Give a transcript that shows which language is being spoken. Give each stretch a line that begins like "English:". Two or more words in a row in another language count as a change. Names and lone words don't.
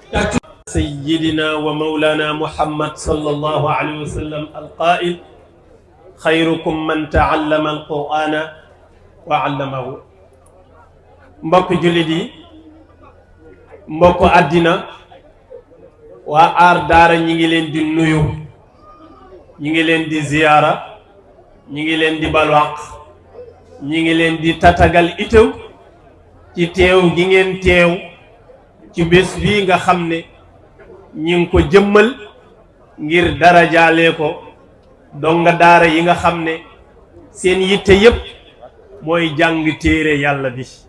Arabic: سيدنا ومولانا محمد صلى الله عليه وسلم القائل خيركم من تعلم القرآن وعلمه.
Wolof: mbokk jullit yi mbokk àddina waa aar daara ñi ngi leen di nuyu, ñi ngi leen di ziyaara, ñi ngi leen di balwaq, ñi ngi leen di tatagal itam ci teew gi ngeen teew ci bés bii nga xam ne ñi ngi ko jëmmal ngir darajaale ko donga daara yi nga xam ne seen yitte yépp mooy jàng téere yàlla bi.